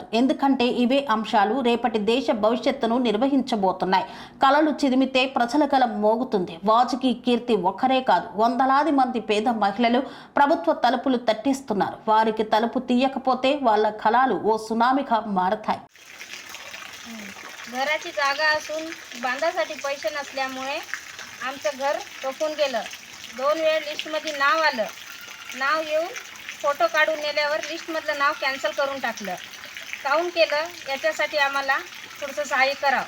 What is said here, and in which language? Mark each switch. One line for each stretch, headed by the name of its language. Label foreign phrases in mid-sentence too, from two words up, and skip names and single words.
Telugu: ఎందుకంటే ఇవే అంశాలు రేపటి దేశ భవిష్యత్తును నిర్వహించబోతున్నాయి. కలలు చిదిమితే ప్రజల గలం మోగుతుంది. వాజిగి కీర్తి ఒక్కరే కాదు, వందలాది మంది పేద మహిళలు ప్రభుత్వ తలుపులు తట్టిస్తున్నారు. వారికి తలుపు తీయకపోతే వాళ్ళ కళలు ఓ సునామీగా मारताय.
Marathi: घराची जागा असून बांधासाठी पैसे नसल्यामुळे आमचं घर टोकून गेलं. 2 वेळ लिस्टमध्ये नाव आलं. नाव येऊन फोटो काढून नेल्यावर लिस्टमधलं नाव कॅन्सल करून टाकलं. काऊन केलं याच्यासाठी आम्हाला थोडंसं सहाय्य करावं.